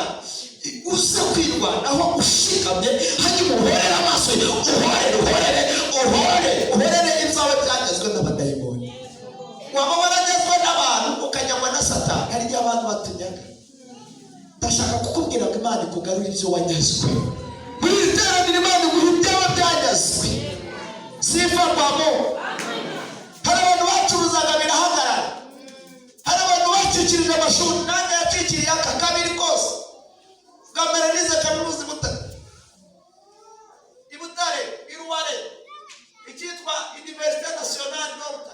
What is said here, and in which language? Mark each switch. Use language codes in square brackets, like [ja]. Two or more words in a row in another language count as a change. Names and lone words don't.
[rw] Uze kwirwanaho ushikamye, hanyuma uhorere amaso, uhorere ibyawe byagezwe n'abadayimoni. Waba waragezwe n'abantu ukanyagwa na Satani, hari igihe abantu batunyaga. Ndashaka kukubwira ngo Imana ikugarura ibyo wanyazwe. Muri iri teraniro Imana iguha ibyawe byanyazwe. [sw] Sifa kwa Mungu. [rw] Hari abantu bacuruzaga birahagarara, hari abantu bacikirije amashuri, nanjye yacikiriye aka kabiri kose. Kamera nize kaminuza Ibutare, Iruware, ikitwa Université Nationale Norte.